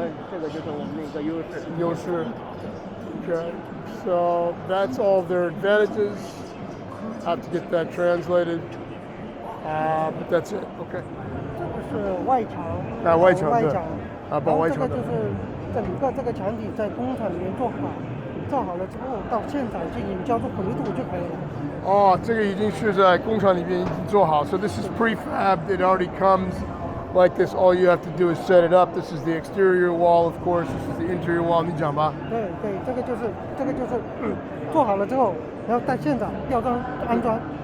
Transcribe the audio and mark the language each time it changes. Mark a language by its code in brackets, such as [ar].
[zh] 这个就是我们的一个优势。 [en] Okay. So that's all of their advantages. Have to get that translated. But that's it. Okay. [zh] 这个是外墙。外墙对。保外墙的。这个就是整个这个墙体在工厂里面做好了之后，到现场进行浇筑回度就可以了。这个已经是在工厂里面已经做好。 [en] So this is prefab. It already comes like this. All you have to do is set it up. This is the exterior wall, of course. This is the interior wall. [zh] 你讲吧。对，这个就是做好了之后，然后在现场吊装安装。